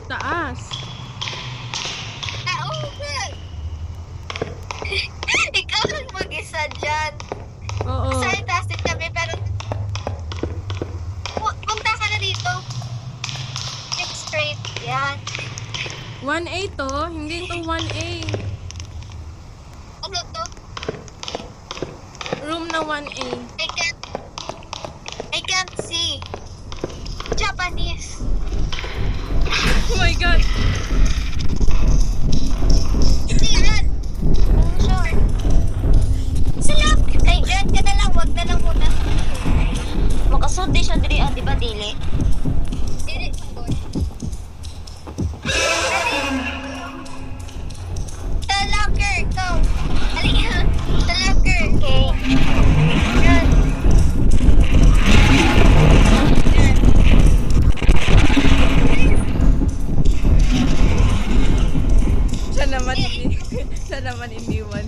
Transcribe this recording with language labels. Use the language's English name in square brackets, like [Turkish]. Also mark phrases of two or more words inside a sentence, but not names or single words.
[Filipino] taas. Oo nga. Ikaw lang mag-isa dyan. Oo. Sa itaas din kami, pero punta ka na dito. [English] Next straight. Yan. [Filipino] 1A to? Hindi to 1A. Ano to? Room na 1A. [English] I can't see. Japanese. Oh my God! [Filipino] Hindi yan. [English] I'm sure. [Filipino] Sila. Ay, dyan ka na lang. Wag na lang muna. [Cebuano] Makasud di siya diri, di ba dili? Dili. Sa locker. Go. [Filipino] Halika. Sa locker. Okay. Yan. Siya naman hindi. Siya naman iniwan.